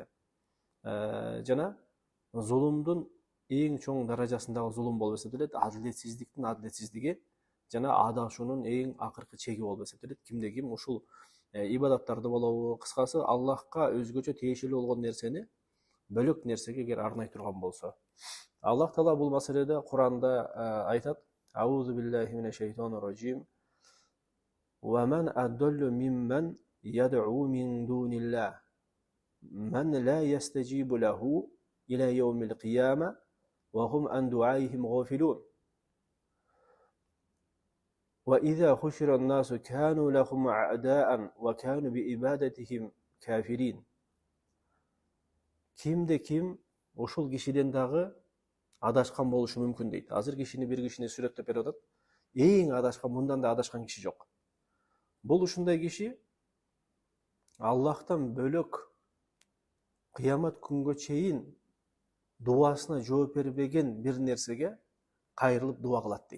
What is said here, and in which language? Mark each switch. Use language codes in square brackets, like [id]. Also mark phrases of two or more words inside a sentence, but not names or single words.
[ky] Жана зулумдун эң чоң даражасындагы зулум болуп эсептелет, адилетсиздиктин адилетсиздиги жана адашуунун эң акыркы чеги болуп эсептелет. Кимде ким ушул ибадаттарды болобу, кыскасы Аллахка өзгөчө тиешелүү болгон нерсени бөлөк нерсеге эгер арнай турган болсо. Аллах таала бул маселеде Куранда айтат: [ar] أعوذ بالله من الشيطان الرجيم. ومن أضل ممن يدعو من دون الله. من لا يستجيب له إلى يوم القيامة وهم عن دعائهم غافلون وإذا حشر الناس كانوا لهم أعداء وكانوا بإبادتهم كافرين. [ky] Кимде ким ушул кишиден дагы адашкан болушу мүмкүн дейт. Азыр кишини бир кишини сүрөттөп берип атат. Эң адашкан, мындан да адашкан киши жок. Бул ушундай киши Аллахтан бөлөк кыямат күнгө чейин дуасына жооп бербеген бир нерсеге кайрылып дуа кылат дейт.